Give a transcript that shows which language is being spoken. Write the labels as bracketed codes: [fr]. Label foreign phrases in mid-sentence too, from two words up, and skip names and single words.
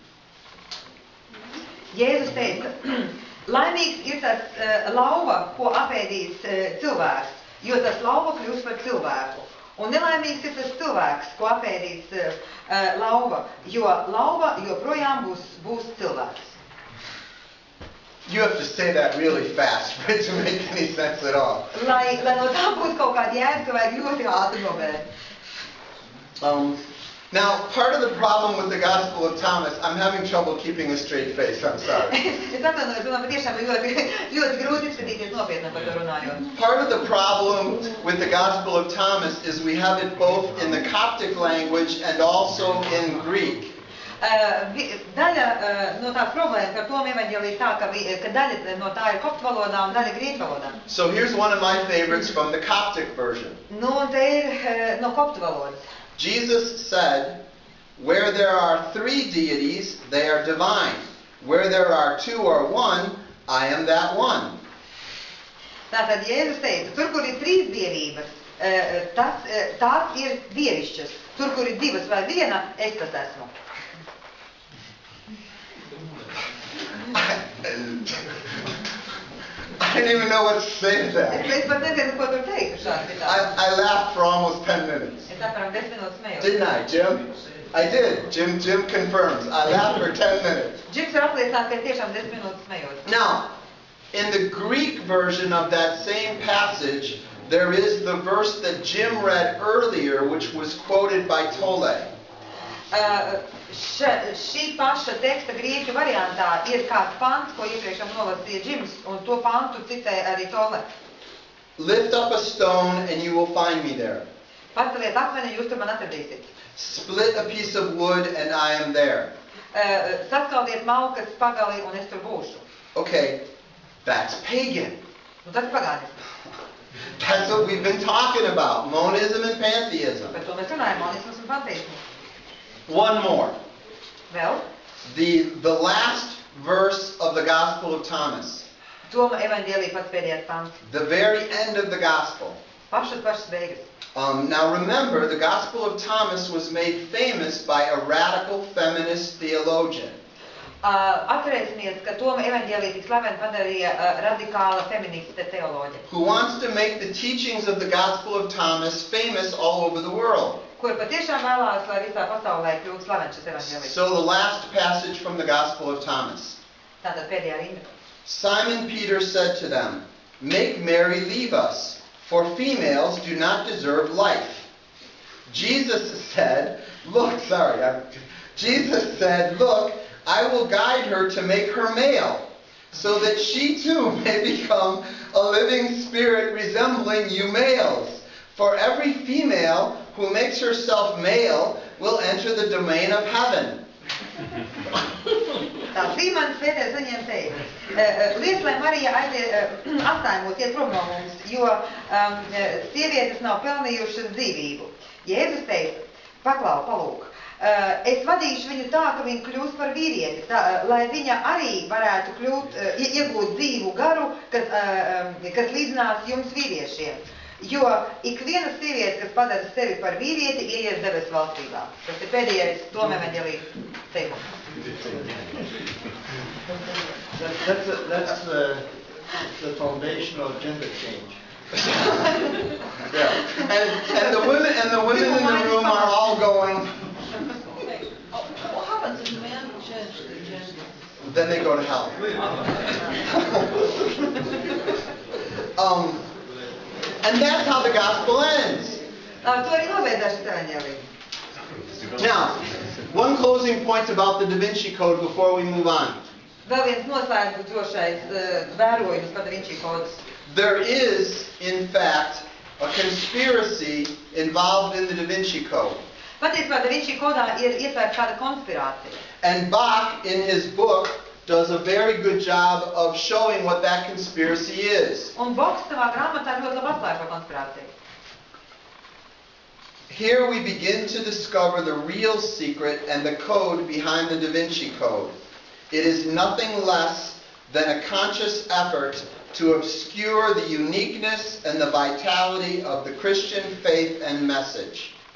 [lv] Jēzus teica, laimīgs ir tas lauva, ko apēdīs cilvēks, jo tas lauva kļūs par cilvēku. Un nelaimīgs ir tas cilvēks, ko apēdīs lauva, jo lauva joprojām būs cilvēks. [en] You have to say that really fast for it to make any sense at all. [lv] Lai no tā būtu kaut kāda jēga, ka vajag ļoti ātri nobērt. [en] Now, part of the problem with the Gospel of Thomas, I'm having trouble keeping a straight face, I'm sorry. [lv] Es atvainojos, man patiešām ir ļoti grūti izskatīties nopietni par to runājot. [en] Part of the problem with the Gospel of Thomas is we have it both in the Coptic language and also in Greek. [lv] Daļa no tās problēmas par Toma evaņģēliju tā, ka daļa no tā ir koptu valodā un daļa grieķu valodā. [en] So here's one of my favorites from the Coptic version. [lv] Nu, un te ir no koptu valodas. [en] Jesus said, "Where there are 3 deities, they are divine. Where there are 2 or 1, I am that one." [lv] Tātad Jēzus teica, tur, kur ir 3 dievības, tās ir dievišķas. Tur, kur ir 2 vai 1, es tas esmu. [en] I didn't even know what to say to that. [lv] Es pat nezinu, ko tur teikt šādi citādi. [en] I laughed for almost 10 minutes. [lv] Es apmēram 10 minūtes smējos. [en] Didn't I, Jim? I did. Jim confirms. I laughed for 10 minutes. [lv] Džims ir apliecinās, ka es tiešām 10 minūtes smējos. [en] Now, in the Greek version of that same passage, there is the verse that Jim read earlier, which was quoted by Tolle. [lv] Šī paša teksta grieķu variantā ir kāds pants, ko iepriekšam nolasīja Džims, un to pantu citēja arī Tolle. [en] Lift up a stone and you will find me there. [lv] Paceliet akmeni, jūs tur man atradīsiet. [en] Split a piece of wood and I am there. [lv] Saskaldiet malkas pagali, un es tur būšu. [en] Okay, that's pagan. [lv] Nu, tas ir pagānis. [en] That's what we've been talking about, monism and pantheism. [lv] Par to mēs runājam, monisms un panteismu. [en] One more. [lv] Vēl? [en] The last verse of the Gospel of Thomas. [lv] Toma evaņģēlija pats pēdējais pants. [en] The very end of the Gospel. [lv] Pašas beigas. [en] Now remember, the Gospel of Thomas was made famous by a radical feminist theologian. [lv] Atcerēsimies, ka Toma evaņģēlija tik slavenu padarīja radikāla feministe teoloģe. [en] Who wants to make the teachings of the Gospel of Thomas famous all over the world. [lv] Kur patiešām vēlās, lai visā pasaulē kļūtu slavens šis evaņģēlijs. [en] So the last passage from the Gospel of Thomas. [lv] Tātad pēdējā rinda. [en] Simon Peter said to them, "Make Mary leave us, for females do not deserve life." Jesus said, "Look, I will guide her to make her male, so that she too may become a living spirit resembling you males. For every female who makes herself male will enter the domain of heaven." [lv] Tā Simons Pēters viņiem teica, liec, lai Marija atstāj mūs, iet prom no mums, jo sievietes nav pelnījušas dzīvību. Jēzus teica, paklau, palūk, es vadīšu viņu tā, ka viņa kļūs par vīrieti, tā, lai viņa arī varētu iegūt dzīvu garu, kas līdzinās jums vīriešiem. Jo ikviena sieviete, kas padara sevi par vīrieti, ieies debesu valstībā. Tas ir pēdējais Toma evaņģēlija teikums. [en] That's the foundation of gender change. Yeah. And the women in the room are all going. What happens if men change their gender? Then they go to hell. And that's how the gospel ends. [lv] To arī nobeidzās šis evaņģēlija. [en] Now, one closing point about the Da Vinci Code before we move on. [lv] Vēl viens noslēdzošais vērojums par Da Vinci kodus. [en] There is, in fact, a conspiracy involved in the Da Vinci Code. [lv] Patiesībā Da Vinci kodā ir ietvērta kāda konspirācija. [en] And Bach, in his book, does a very good job of showing what that conspiracy is. [lv] Un Boks savā grāmatā ļoti labi atklāja šo konspirāciju. [en] Here we begin to discover the real secret and the code behind the Da Vinci Code. It is nothing less than a conscious effort to obscure the uniqueness and the vitality of the Christian faith and message.